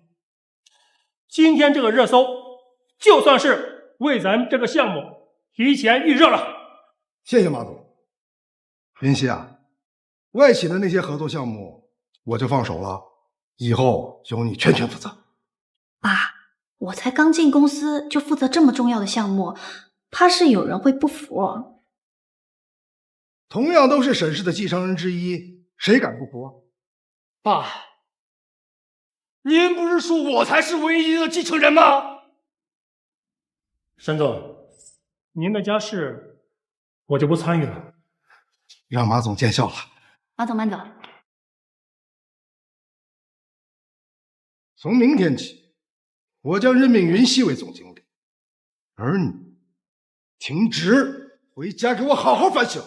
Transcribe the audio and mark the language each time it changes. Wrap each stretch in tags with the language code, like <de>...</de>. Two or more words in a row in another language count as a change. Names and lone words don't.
<zh>今天這個熱搜，就算是為咱們這個項目提前預熱了。謝謝馬總。雲溪啊，外企的那些合作項目我就放手了，以後由你全權負責。爸，我才剛進公司就負責這麼重要的項目，怕是有人會不服。同樣都是沈氏的繼承人之一，誰敢不服？爸，您不是說我才是唯一的繼承人嗎？沈總，您的家事我就不參與了，讓馬總見笑了。馬總慢走。從明天起，我將任命雲溪為總經理，而你停職回家給我好好反省。</zh>